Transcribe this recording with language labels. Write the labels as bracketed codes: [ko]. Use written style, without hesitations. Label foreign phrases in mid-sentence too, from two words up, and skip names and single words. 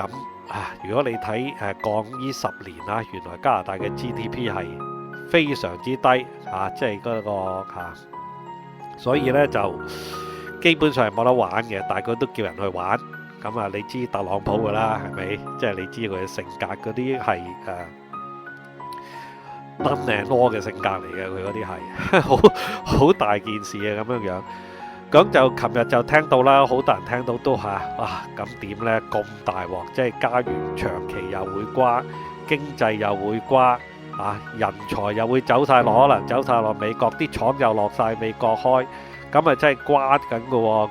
[yue] 咁如果你睇過呢10年原來加拿大嘅 GDP 係非常之低即係嗰個所以呢就基本上係冇得玩嘅，但係佢都叫人去玩。咁你知特朗普噶啦，係咪？即係你知佢嘅性格嗰啲係 [en] done and law [yue] 嘅性格嚟嘅，佢嗰啲係好大件事咁樣。咁就琴日就聽到啦，好多人聽到都咁點呢？咁大鑊，即係加元長期又會瓜，經濟又會瓜人才又會走晒落，可能走晒落美國，啲廠又落晒美國開，咁真係瓜緊㗎喎。